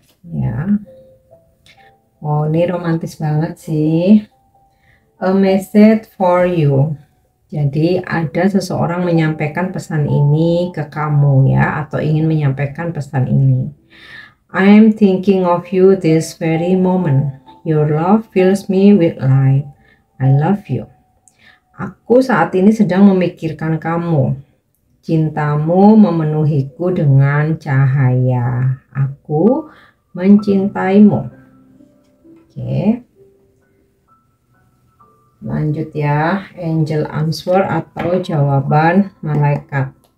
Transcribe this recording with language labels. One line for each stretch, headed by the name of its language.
Indonesian: Ya. Oh, ini romantis banget sih.
English: A message for you.
Indonesian: Jadi ada seseorang menyampaikan pesan ini ke kamu ya, atau ingin menyampaikan pesan ini.
English: I'm thinking of you this very moment. Your love fills me with light. I love you.
Indonesian: Aku saat ini sedang memikirkan kamu. Cintamu memenuhiku dengan cahaya. Aku mencintaimu. Oke. Lanjut ya, angel answer atau jawaban malaikat.